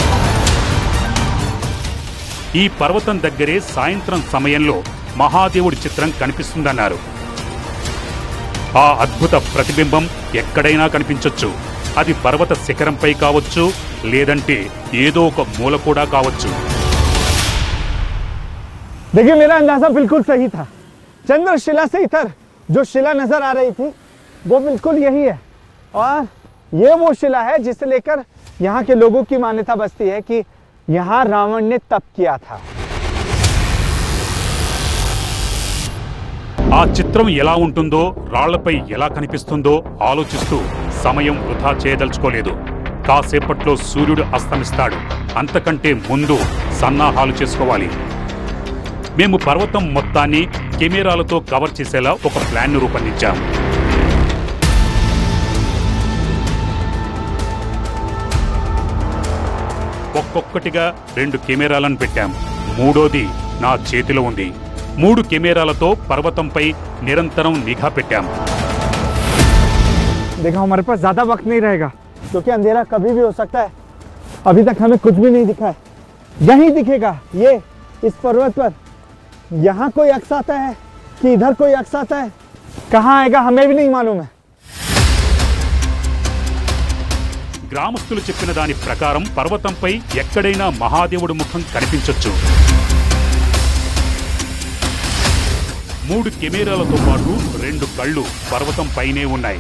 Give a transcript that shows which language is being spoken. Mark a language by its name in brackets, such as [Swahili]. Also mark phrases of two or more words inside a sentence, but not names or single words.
[Telugu] ఈ పర్వతం దగ్గరే సాయంత్రం సమయంలో మహాదేవుడి చిత్రం కనిపిస్తుందన్నారు. ఆ అద్భుత ప్రతిబింబం ఎక్కడైనా కనిపించొచ్చు. అది పర్వత శిఖరంపై కావచ్చు, లేదంటే ఏదో ఒక మూల కూడా కావచ్చు. [Hindi] देखिए, मेरा अंदाजा बिल्कुल सही था. चंद्रशिला से इधर जो शिला नजर आ रही थी वो बिल्कुल यही है. और ये वो शिला है जिसे लेकर यहाँ के लोगों की मान्यता बसती है कि यहाँ रावण ने तप किया था. [Telugu] ఆ చిత్రం ఎలా ఉంటుందో, రాళ్లపై ఎలా కనిపిస్తుందో ఆలోచిస్తూ సమయం వృధా చేయదలుచుకోలేదు. కాసేపట్లో సూర్యుడు అస్తమిస్తాడు. అంతకంటే ముందు సన్నాహాలు చేసుకోవాలి. మేము పర్వతం మొత్తాన్ని కెమెరాలతో కవర్ చేసేలా ఒక ప్లాన్ను రూపొందించాం. ఒక్కొక్కటిగా 2 కెమెరాలను పెట్టాం. మూడోది నా చేతిలో ఉంది. 3 కెమెరాలతో పర్వతంపై నిరంతరం నిఘా పెట్టాం. [Hindi] देखो, हमारे पास ज्यादा वक्त नहीं रहेगा क्योंकि अंधेरा कभी भी हो सकता है. अभी तक हमें कुछ भी नहीं दिखा है. यही दिखेगा, ये इस पर्वत पर यहाँ कोई अक्स आता है कि इधर कोई अक्स आता है, कहाँ आएगा हमें भी नहीं मालूम है। [Telugu] గ్రామస్తులు చెప్పిన దాని ప్రకారం పర్వతంపై ఎక్కడైనా మహాదేవుడి ముఖం కనిపించొచ్చు. 3 కెమెరాలతో పాటు 2 కళ్ళు పర్వతం పైనే ఉన్నాయి.